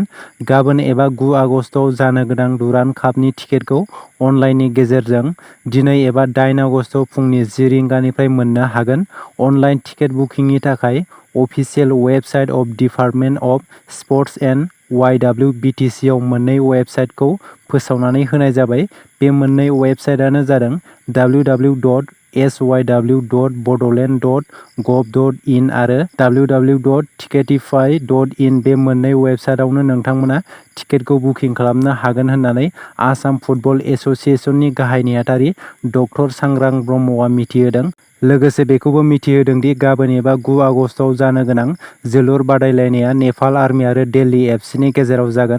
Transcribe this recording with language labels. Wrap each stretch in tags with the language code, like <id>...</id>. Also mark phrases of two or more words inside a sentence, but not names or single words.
<brx>गाबोन एबा 9 आगस्तआव जानो गोनां डुरान्ड कापनि टिकेटखौ अनलाइननि गेजेरजों दिनै एबा 8 आगस्तआव फुंनि 10 रिंगानिफ्राय मोननो हागोन। अनलाइन टिकेट बुकिंनि थाखाय</brx> <en>official website of department of sports and YWBTC</en> <brx>आव मोननै वेबसाइटखौ फोसावनानै होनाय जाबाय। बे मोननै वेबसाइटआनो जादों www.sy.bodoland.gov.in आरो www.ticketify.in। बे मोननै वेबसाइटआवनो नोंथांमोना टिकेटखौ बुकिं खालामनो हागोन होननानै आसाम फुटबल एस'सिएशननि गाहाय नेहाथारि डक्टर सांग्रां ब्रह्मआ मिथिहोदों। लोगोसे बेखौबो मिथिहोदों दि गाबोन एबा 9 आगस्तआव जानो गोनां जोलुर बादायलायनाया नेपाल आर्मि आरो दिल्ली एफसिनि गेजेराव जागोन।</brx>